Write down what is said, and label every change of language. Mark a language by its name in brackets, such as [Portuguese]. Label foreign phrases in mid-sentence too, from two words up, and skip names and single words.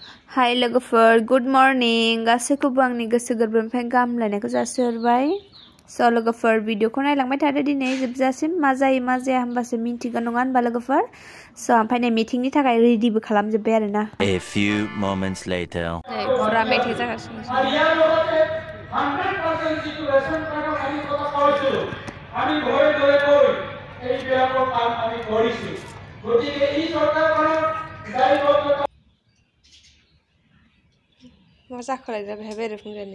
[Bodo] हाय लोगोफोर [English] good morning [Bodo] गासैखौबो आंनि गोसो गोरबोनिफ्राय गाहाम हामलायनायखौ जासिहरबाय स' लोगोफोर भिडिअखौ नायलांबाय थादो दिनै जोबजासिम मा जायो मा जाया होमबासो मिन्थिगोन नङा होनबा लोगोफोर स' ओमफ्राय नै मिटिंनि थाखाय रेडिबो खालामजोब्बाय आरोना [English] A few moments later [Bodo] नै फुरा मेथाइ जागासिनो मा जाखोलाय बेहाय बेरेफुंजानि